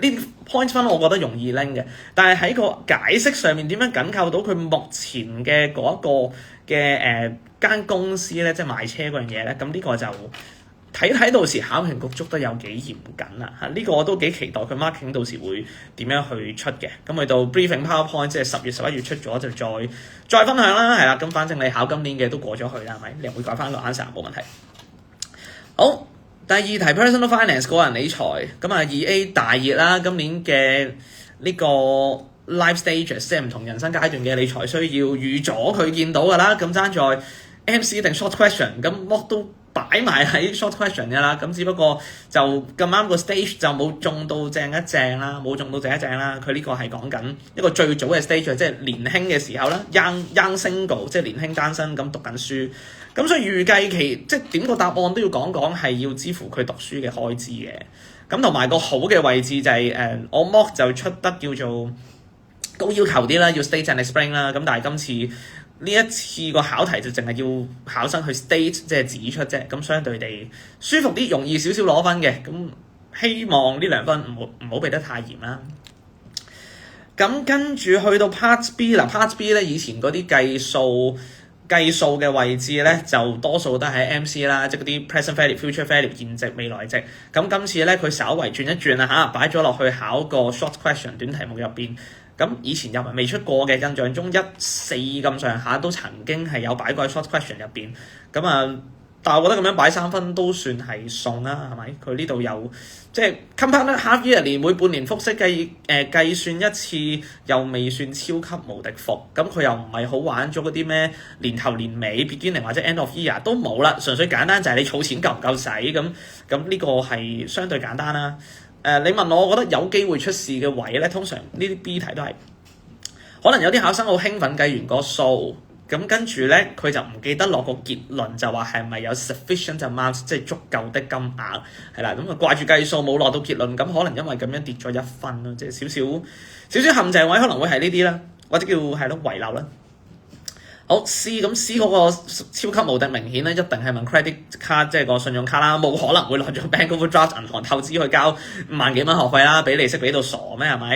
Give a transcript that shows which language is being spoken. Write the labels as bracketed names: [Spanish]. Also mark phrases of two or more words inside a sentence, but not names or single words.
[Cantonese] 呢啲 point 分我覺得容易拎嘅，但係喺個解釋上面點樣緊扣到佢目前嘅嗰一個嘅間公司咧，即係賣車嗰樣嘢咧，咁呢個就睇到時考評局捉得有幾嚴謹啦嚇，呢個我都幾期待佢 marketing 到時會點樣去出嘅，咁去到 [English] briefing PowerPoint [Cantonese] 即係10月11月出咗就再分享啦，係啦，咁反正你考今年嘅都過咗去啦，係咪？你會改翻個 answer 冇問題。好，第二題 [English] personal finance [Cantonese] 個人理財，咁啊2A 大熱啦，今年嘅呢個 [English] life stages [Cantonese] 即係唔同人生階段嘅理財需要預咗佢見到㗎啦，咁爭在 MC 定 [English] short question， [Cantonese] 咁 mock 都擺埋喺 [English] short question [Cantonese] 㗎啦，咁只不過就咁啱個 stage 就冇中到正一正啦，冇中到正一正啦，佢呢個係講緊一個最早嘅 stage， 即係年輕嘅時候啦 [English] young single [Cantonese] 即係年輕單身咁讀緊書。咁所以預計即係點個答案都要講係要支付佢讀書嘅開支嘅，咁同埋個好嘅位置就係我 mock 就出得叫做高要求啲啦，要 [English] state and explain [Cantonese] 啦，咁但係今次呢一次個考題就淨係要考生去 state 即係指出啫，咁相對地舒服啲，容易少少攞分嘅，咁希望呢2分唔好俾得太嚴啦。咁跟住去到 [English] Part B [Cantonese] 啦 ， [English] Part B [Cantonese] 咧以前嗰啲計數嘅位置咧，就多數都喺 MC 啦，即係嗰啲 [English] present value、future value、 [Cantonese] 現值、未來值。咁今次咧，佢稍為轉一轉啦嚇，擺咗落去考個 short question 短題目入邊。咁以前又未出過嘅，印象中1、4咁上下都曾經係有擺過喺 short question 入邊。咁啊，但係我覺得咁樣擺3分都算係送啦，係咪？佢呢度有即係 [English] compound half yearly [Cantonese] 每半年複式計算一次，又未算超級無敵伏。咁佢又唔係好玩咗嗰啲咩年頭年尾 beginning 或者 [English] end of year [Cantonese] 都冇啦，純粹簡單就係你儲錢夠唔夠使咁呢個係相對簡單啦。你問我覺得有機會出事嘅位咧，通常呢啲 B 題都係可能有啲考生好興奮計完個數。咁跟住咧，佢就唔記得落個結論，就話係咪有 [English] sufficient amount， [Cantonese] 即係足夠的金額，係啦。咁啊掛住計數冇落到結論，咁可能因為咁樣跌咗1分咯，即係少少陷阱位可能會係呢啲啦，或者叫係咯遺漏啦。好 C 咁 C 嗰個超級無敵明顯咧，一定係問 [English] credit card [Cantonese] 即係個信用卡啦，冇可能會落咗 [English] bank overdraft [Cantonese] 銀行透支去交5萬幾蚊學費啦，俾利息俾到傻咩係咪？